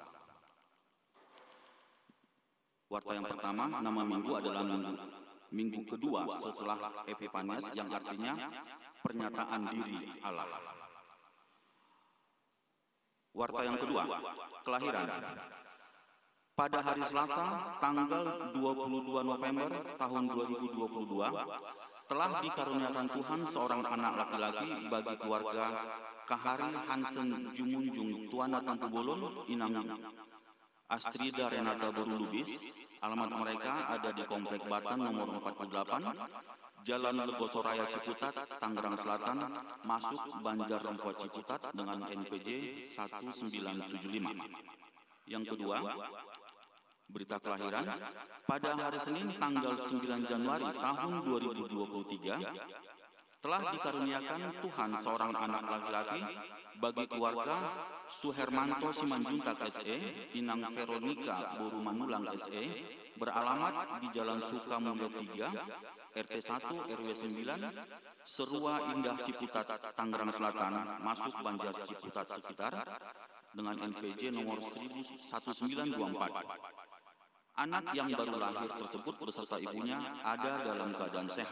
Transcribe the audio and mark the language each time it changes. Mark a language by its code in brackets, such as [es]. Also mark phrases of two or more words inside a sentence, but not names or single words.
[id] Warta yang pertama, nama minggu adalah minggu kedua setelah Epifanias, yang artinya pernyataan diri Allah. Warta yang kedua, kelahiran. Pada hari Selasa, tanggal 22 November tahun 2022, telah dikaruniakan Tuhan seorang anak laki-laki bagi keluarga Kahari Hansen Jumunjung Tuana Tampubolon Inang Astrida Renata Boru Lubis. Alamat mereka ada di Komplek Batan nomor 48, Jalan Legosoraya Ciputat, Tangerang Selatan, masuk Banjar Rempoa Ciputat dengan NPJ 1975. Yang kedua, berita kelahiran. Pada hari Senin tanggal 9 Januari tahun 2023, telah dikaruniakan Tuhan seorang anak laki-laki bagi keluarga Suhermanto Simanjuntak SE, Inang Veronika Boru Manulang SE, beralamat di Jalan Sukamulya 3, RT 1 RW 9, Serua Indah Ciputat, Tangerang Selatan, masuk Banjar Ciputat sekitar, dengan NPJ nomor 1924. Anak yang baru lahir tersebut beserta ibunya ada dalam keadaan sehat.